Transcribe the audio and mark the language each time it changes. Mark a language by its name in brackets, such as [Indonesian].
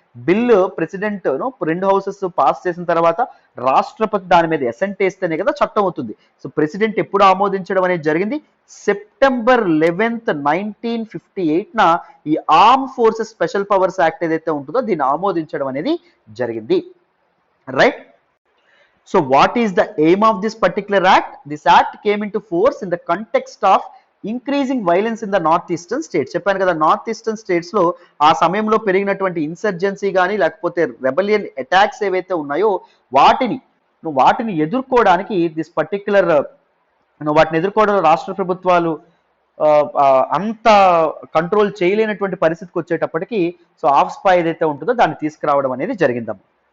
[Telugu] Bill president రెండు houses pass చేసిన తర్వాత రాష్ట్రపతి దాని మీద అసెంట్ వేస్తేనే కదా చట్టం అవుతుంది. సో ప్రెసిడెంట్ ఎప్పుడు ఆమోదించడం అనేది జరిగింది? సెప్టెంబర్ 11th 1958న ఈ arm forces special powers act ఏదైతే ఉంటుందో దీన్ని ఆమోదించడం అనేది జరిగింది. [English] Right? So what is the aim of this particular act? This act came into force in the context of increasing violence in the northeastern states. [Telugu] చెప్పాను కదా north eastern states లో ఆ సమయంలో పెరిగినటువంటి ఇన్సర్జెన్సీ కానీ లేకపోతే రెబలియన్ అటాక్స్ ఏవైతే ఉన్నాయో వాటిని ఎదుర్కోవడానికి [English] this particular [Telugu] వాటిని ఎదుర్కోవడంలో రాష్ట్ర ప్రభుత్వాలు అంత కంట్రోల్ చేయలేనటువంటి పరిస్థితికి వచ్చేటప్పటికి సో ఆఫ్స్పా ఏదైతే ఉంటుందో దాన్ని తీసుకురావడం అనేది జరిగిందమ్మ.